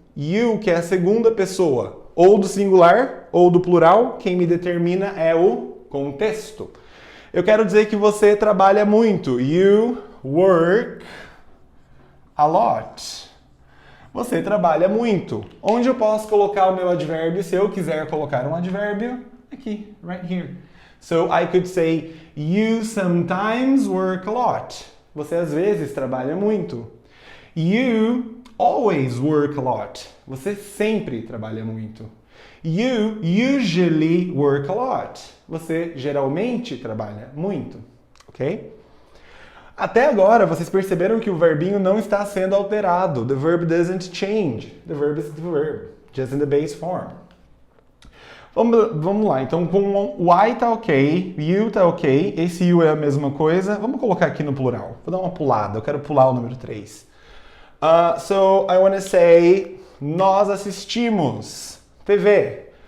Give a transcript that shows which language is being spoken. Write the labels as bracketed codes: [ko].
[pt] You, que é a segunda pessoa, ou do singular ou do plural, quem me determina é o contexto. Eu quero dizer que você trabalha muito. [en] You work a lot. [pt] Você trabalha muito. Onde eu posso colocar o meu advérbio se eu quiser colocar um advérbio? [en] Aqui, right here. So I could say, you sometimes work a lot. [pt] Você às vezes trabalha muito. [en] You always work a lot. [pt] Você sempre trabalha muito. [en] You usually work a lot. [pt] Você geralmente trabalha muito. Ok? Até agora, vocês perceberam que o verbinho não está sendo alterado. [en] The verb doesn't change. The verb is the verb, just in the base form. [pt] Vamos lá, então com o I tá ok, you tá ok, esse you é a mesma coisa. Vamos colocar aqui no plural. Vou dar uma pulada, eu quero pular o número 3. [en] So, I want to say, [pt] nós assistimos TV.